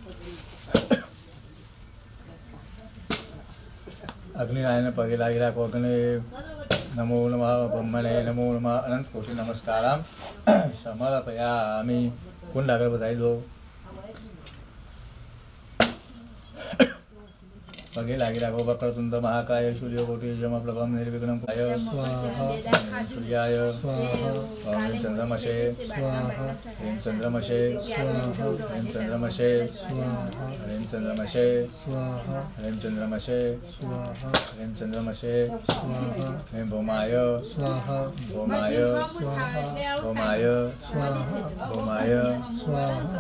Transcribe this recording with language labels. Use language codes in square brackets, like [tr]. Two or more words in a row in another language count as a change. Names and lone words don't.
[gu] અગ્નિનારાયણને પગે લાગી રાખો [sa] અગ્નિ નમો નમઃ બ્રહ્મણે નમો નમઃ અનંત કોટી નમસ્કારામ સમર્પયામિ [gu] કુંડ આગળ બતાવી દો પગે લાગી રાખો [sa] વક્રતુંડ મહાકાય સૂર્યકોટી સમપ્રભમ નિર્વિઘ્નમ કાય સ્વાહા સૂર્યાય સ્વાહા ઓમ ચંદ્રમસે સ્વાહા ह्रीं चंद्रमसे स्वाहा ह्रीं चंद्रमसे स्वाहा ह्रीं चंद्रमसे स्वाहा ह्रीं चंद्रमसे स्वाहा ह्रीं चंद्रमसे स्वाहा ह्रीं भौमाय स्वाहा भौमाय स्वाहा भौमाय स्वाहा भौमाय स्वाहा